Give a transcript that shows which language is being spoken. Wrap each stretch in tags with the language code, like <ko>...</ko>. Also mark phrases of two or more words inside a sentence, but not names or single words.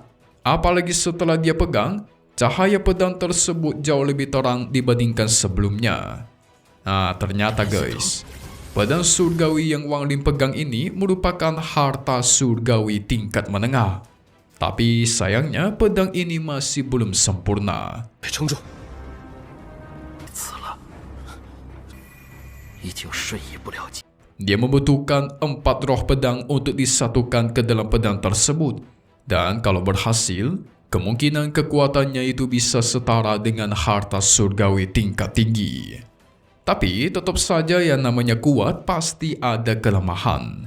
<id>Apalagi setelah dia pegang, cahaya pedang tersebut jauh lebih terang dibandingkan sebelumnya. Nah, ternyata guys, pedang surgawi yang Wang Lin pegang ini merupakan harta surgawi tingkat menengah. Tapi sayangnya pedang ini masih belum sempurna.</id> <zh>别撑住！已经瞬移不了几。</zh> <id>Dia membutuhkan 4 roh pedang untuk disatukan ke dalam pedang tersebut. Dan kalau berhasil, kemungkinan kekuatannya itu bisa setara dengan harta surgawi tingkat tinggi. Tapi tetap saja yang namanya kuat pasti ada kelemahan.</id>